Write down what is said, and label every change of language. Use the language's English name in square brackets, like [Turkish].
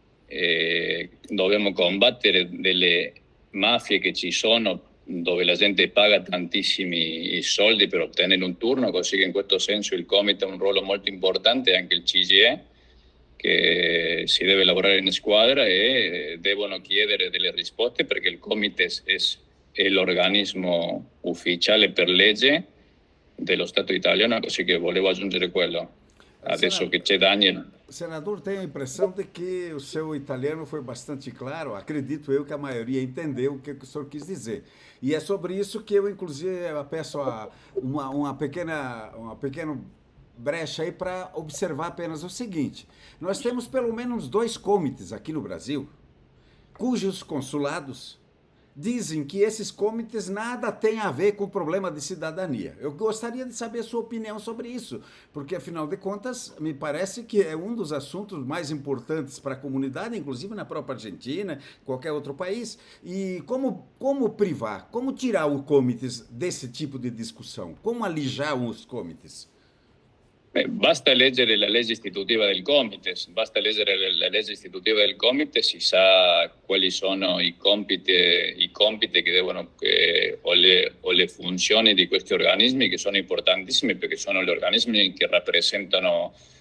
[Italian] Dobbiamo combattere delle mafie che ci sono, dove la gente paga tantissimi soldi per ottenere un turno, così che in questo senso il Comite ha un ruolo molto importante, e anche il CGIE, che si deve lavorare in squadra e devono chiedere delle risposte, perché il Comite è l'organismo ufficiale per legge dello Stato italiano, così che volevo aggiungere quello. Adesso che c'è Daniel. [Portuguese] Senador, tenho a impressão de que o seu italiano foi bastante claro. Acredito eu que a maioria entendeu o que o senhor quis dizer. E é sobre isso que eu, inclusive, peço uma pequena brecha aí para observar apenas o seguinte. Nós temos pelo menos 2 comitês aqui no Brasil, cujos consulados dizem que esses comitês nada têm a ver com o problema de cidadania. Eu gostaria de saber a sua opinião sobre isso, porque, afinal de contas, me parece que é um dos assuntos mais importantes para a comunidade, inclusive na própria Argentina, qualquer outro país. E como privar, como tirar o comitês desse tipo de discussão? Como alijar os comitês? [Italian] Basta leggere la legge istitutiva del Comites, si sa quali sono i compiti che devono, o le funzioni di questi organismi, che sono importantissimi, perché sono gli organismi che rappresentano.